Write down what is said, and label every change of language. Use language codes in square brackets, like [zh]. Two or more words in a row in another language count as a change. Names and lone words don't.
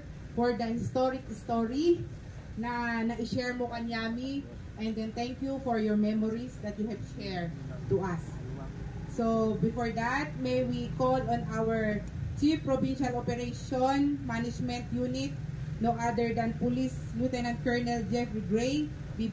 [en] for the historic story [tl] na na-share mo kanyami, [en] and then thank you for your memories that you have shared to us. So before that, may we call on our Chief Provincial Operation Management Unit, no other than Police Lieutenant Colonel Jeffrey Gray, B.